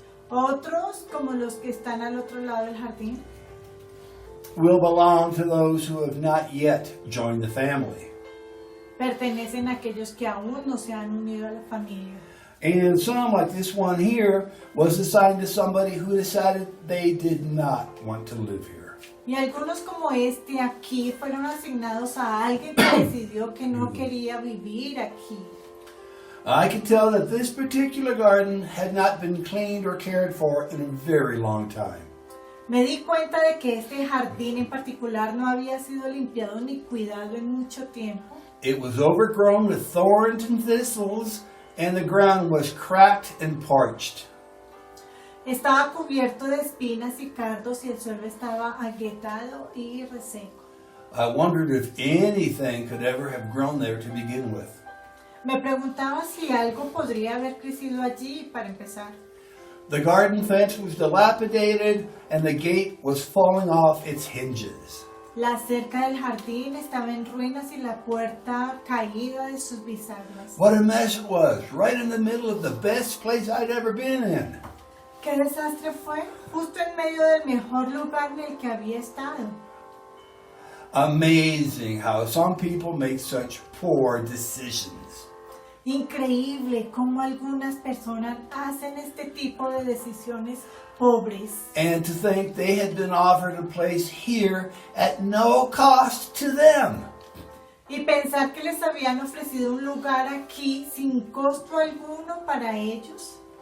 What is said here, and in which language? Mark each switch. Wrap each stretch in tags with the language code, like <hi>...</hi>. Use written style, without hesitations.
<es>Otros, como los que están al otro lado del jardín,</es> <en>will belong to those who have not yet joined the family.</en> <es>pertenecen a aquellos que aún no se han unido a la familia.</es> <en>And some, like this one here, was assigned to somebody who decided they did not want to live here.</en> <es>Y algunos como este aquí fueron asignados a alguien que decidió que no quería vivir aquí.</es> <en>I could tell that this particular garden had not been cleaned or cared for in a very long time.</en> <es>Me di cuenta de que este jardín en particular no había sido limpiado ni cuidado en mucho tiempo.</es> <en>It was overgrown with thorns and thistles, and the ground was cracked and parched.</en> <es>Estaba cubierto de espinas y cardos y el suelo estaba agrietado y reseco.</es> <en>I wondered if anything could ever have grown there to begin with.</en> <es>Me preguntaba si algo podría haber crecido allí para empezar.</es> <en>The garden fence was dilapidated, and the gate was falling off its hinges.</en> <es>La cerca del jardín estaba en ruinas y la puerta caída de sus bisagras.</es> <en>What a mess it was, right in the middle of the best place I'd ever been in.</en> <es>¿Qué desastre fue? Justo en medio del mejor lugar en el que había estado.</es> <en>Amazing how some people make such poor decisions.</en> <es>Increíble cómo algunas personas hacen este tipo de decisiones pobres.</es> <en>And to think they had been offered a place here at no cost to them.</en> <es>Y pensar que les habían ofrecido un lugar aquí sin costo alguno para ellos.</es>